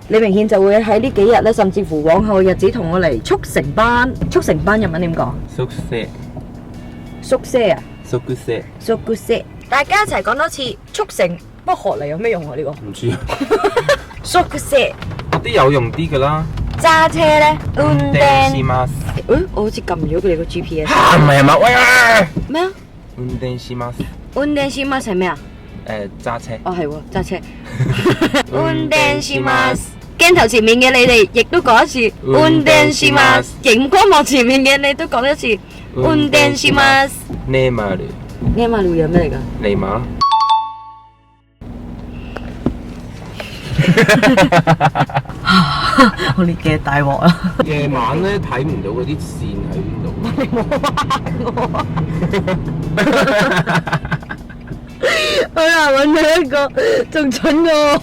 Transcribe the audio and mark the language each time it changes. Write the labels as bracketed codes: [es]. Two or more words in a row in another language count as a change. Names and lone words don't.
[yue] 李明憲就會喺呢幾日咧，甚至乎往後嘅日子同我嚟速成班。速成班日文點講？宿舍。宿舍啊？宿舍。宿舍。大家一齊講多次速成，不過學嚟有咩用啊？呢個唔知啊。宿舍。嗰啲有用啲噶啦。揸車咧， [ja] 運転します。 [yue] 我好似撳咗佢哋個 GPS。唔係啊嘛，喂啊！咩啊？ [ja] 運転します。運転します [yue] 係咩啊？揸車。哦係喎，揸車。 [ja] 運転します。 [yue] 鏡頭前面嘅你哋亦都講一次。 [ja] 運転します。 [yue] 熒光幕前面嘅你都講一次。 [ja] 運転します。ねまる。 [yue] 呢馬路有咩嚟㗎？尼馬。我呢嘅大鑊啦！夜晚咧睇唔到嗰啲線喺邊度。你冇呃我。好啦，揾到一個仲蠢過我。